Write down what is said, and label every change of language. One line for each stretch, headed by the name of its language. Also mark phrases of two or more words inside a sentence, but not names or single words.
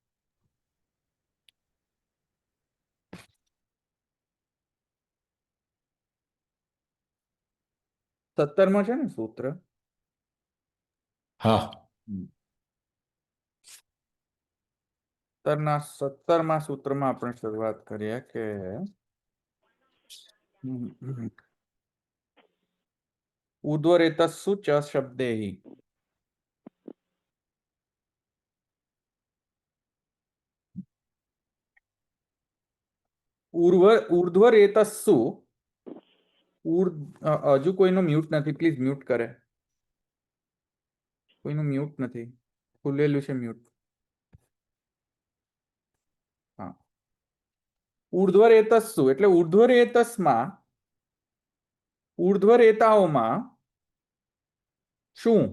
Gujarati: સત્તરમાં છે ને સૂત્ર? હા. 17મા સૂત્રમાં આપણે શરૂઆત કરીએ કે
Sanskrit: ऊर्ध्वरेतस्सु च शब्दैः.
Gujarati: ऊर्ध्वरेतस्सु. હજુ કોઈનો મ્યુટ નથી,
English: please mute
Gujarati: કરે. કોઈનું મ્યુટ નથી, ખુલેલું છે મ્યુટ. હા, ઊર્ધ્વરેતસ્સુ એટલે ઊર્ધ્વરેતસમાં, ઊર્ધ્વરેતાઓમાં શું?